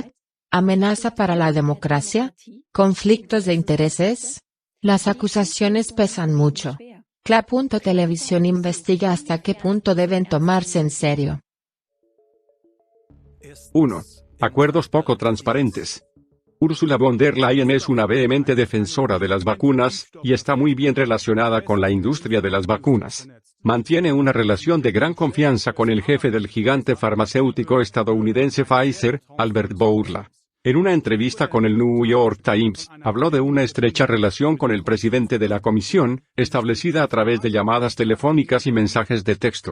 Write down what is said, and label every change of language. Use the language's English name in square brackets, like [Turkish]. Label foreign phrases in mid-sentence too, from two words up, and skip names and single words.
[Spanish] ¿Amenaza para la democracia? ¿Conflictos de intereses? Las acusaciones pesan mucho. CLA.Televisión investiga hasta qué punto deben tomarse en serio. 1. Acuerdos poco transparentes. Ursula von der Leyen es una vehemente defensora de las vacunas, y está muy bien relacionada con la industria de las vacunas. Mantiene una relación de gran confianza con el jefe del gigante farmacéutico estadounidense Pfizer, Albert Bourla. En una entrevista con el New York Times, habló de una estrecha relación con el presidente de la comisión, establecida a través de llamadas telefónicas y mensajes de texto.